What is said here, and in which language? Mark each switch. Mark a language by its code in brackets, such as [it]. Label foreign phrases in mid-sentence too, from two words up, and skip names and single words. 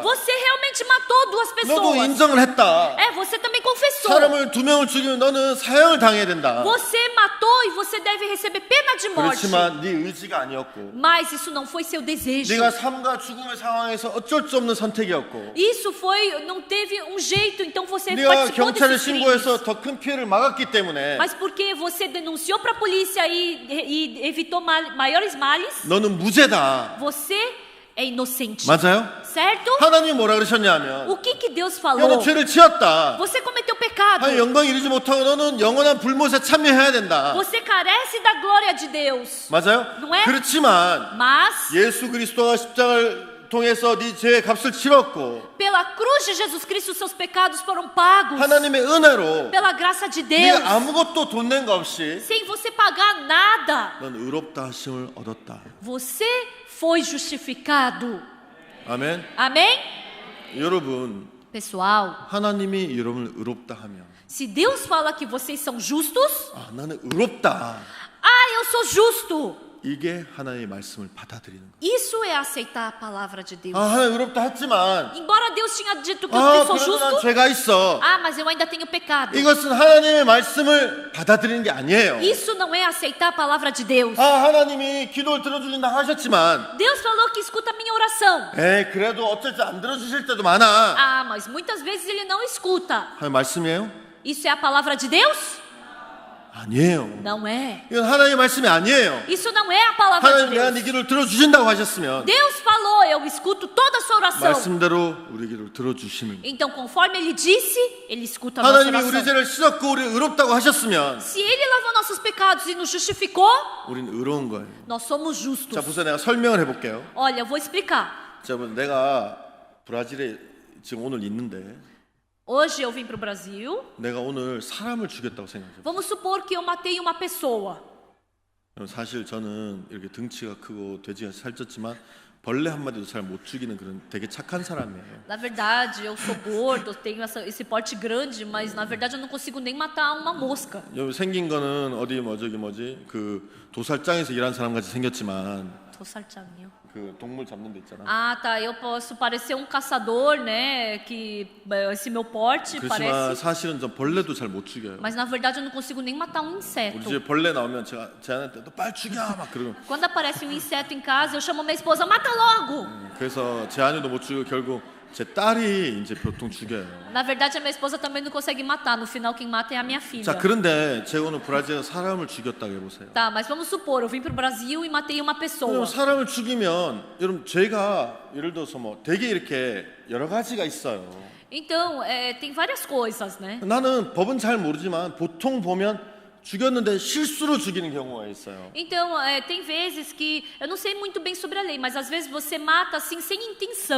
[pt] você realmente matou duas [ko] 너도 [pt] pessoas. [ko] 인정을 했다. [pt] Você também confessou. [ko] 사람을 2명을 죽이면 너는 사형을 당해야 된다. [pt] Você matou e você deve receber pena de morte. [ko] 그렇지만 네 의지가 아니었고 [pt] Mas isso não foi seu desejo. [ko] 네가 삶과 죽음의 상황에서 어쩔 수 없는 선택이었고 [pt] Isso foi, não teve um jeito, então você [ko] 네가 [pt] participou [ko] 경찰에 [pt] desses crimes. [ko] 신고해서 더 큰 피해를 막았기 때문에 [pt] Mas porque você denunciou para a polícia e evitou maiores males, [ko] 너는 무죄다. [pt] você é inocente. [ko] 맞아요? [pt] Certo? [ko] 하나님이 뭐라 그러셨냐면 [pt] O que Deus [ko] 야, [pt] falou? [ko] 너 죄를 지었다. [pt] Você cometeu pecado. [ko] 하나님 영광 이루지 못하고 너는 영원한 불못에 참여해야 된다. [pt] Você carece da glória de Deus. [ko] 맞아요? [pt] não é? [ko] 그렇지만 [pt] Mas [ko] 예수 그리스도가 십자가를 통해서 네 죄의 값을 치렀고 [pt] pela cruz de Jesus Cristo seus pecados foram pagos. [ko] 하나님의 은혜로 [pt] Pela graça de Deus. [ko] 네가 아무것도 돈 낸 거 없이 [pt] Sem você pagar nada. [ko] 넌 의롭다 하심을 얻었다. [pt] Você foi justificado. [ko] 아멘. [pt] Amém? [ko] 여러분, [pt] Pessoal, [ko] 하나님이 여러분을 의롭다 하면 [pt] se Deus fala que vocês são justos, [ko] 아, 나는 의롭다. [pt] eu sou justo. [ko] 이게 하나님의 말씀을 받아들이는 거예요. [pt] Isso é aceitar a palavra de Deus. [ko] 아, 하나님 의롭다 했지만 [pt] Embora Deus tinha dito que eu sou [ko] 그래도 난 [pt] justo, [ko] 죄가 있어. [pt] mas eu ainda tenho pecado. [ko] 이것은 하나님의 말씀을 받아들이는 게 아니에요. [pt] Isso não é aceitar a palavra de Deus. [ko] 하나님이 기도를 들어주신다 하셨지만 [pt] Deus falou que escuta a minha oração. [ko] 그래도 어쩔 때 안 들어주실 때도 많아. [pt] Mas muitas vezes ele não escuta. [ko] 하나님 말씀이에요? [pt] Isso é a palavra de Deus? [ko] 아니에요. [pt] Não é. [ko] 이건 하나님의 말씀이 아니에요. [pt] Isso não é a palavra de [ko] 하나님 내가 네 [pt] Deus. [ko] 기도를 들어주신다고 하셨으면 [pt] Deus falou, eu escuto toda a sua oração. [ko] 말씀대로 우리 기도를 들어주시는 거예요. [pt] Então, conforme ele disse, ele escuta a nossa [ko] 하나님이 우리 [pt] oração. [ko] 죄를 씻었고 우리 의롭다고 하셨으면 [pt] Se ele lavou nossos pecados e nos justificou, [ko] 우리는 의로운 거예요. [pt] nós somos justos. [ko] 자, 보세요. 내가 설명을 해볼게요. [pt] Olha, eu vou explicar. [ko] 자, 내가 브라질에 지금 오늘 있는데 [pt] Hoje eu vim para o Brasil. [ko] 내가 오늘 사람을 죽였다고 생각해요. [pt] Vamos supor que eu matei uma pessoa. [ko] 사실 저는 이렇게 등치가 크고 돼지가 살쪘지만 벌레 한 마리도 잘 못 죽이는 그런 되게 착한 사람이에요. [pt] Na verdade, eu sou gordo, tenho esse porte grande, mas na verdade eu não consigo nem matar uma mosca. [ko] 여기 생긴 거는 어디 그 dosal장에서 일하는 사람 같이 생겼지만 [pt] Tô sartinho. [ko] 그 동물 잡는 데 있잖아. [pt] Tá. Eu posso parecer um caçador, né? Que esse meu porte [ko] 그렇지만 [pt] parece. [ko] 사실은 전 벌레도 잘 못 죽여요. [pt] Mas na verdade eu não consigo nem matar um [ko] 우리 [pt] inseto. [ko] 집에 벌레 나오면 제가 제한테 너 빨리 죽여 막 그러고. [pt] Quando aparece um inseto em casa, eu chamo minha esposa, mata logo! [ko] 그래서 제한이도 못 죽이고 결국 제 딸이 이제 보통 죽여요. [pt] Na verdade, a minha esposa também não consegue matar. No final, quem mata é a minha filha. [ko] 자, 그런데 제가 오늘 브라질에서 사람을 죽였다고 해보세요. [pt] Tá, mas vamos supor, eu vim pro Brasil e matei uma pessoa. [ko] 그럼 사람을 죽이면 여러분 죄가 예를 들어서 뭐 되게 이렇게 여러 가지가 있어요. [pt] Então, tem várias coisas, né? [ko] 나는 법은 잘 모르지만 보통 보면 죽였는데 실수로 죽이는 경우가 있어요. [pt] Então, tem vezes que eu não sei muito bem sobre a lei, mas às vezes você mata assim sem intenção.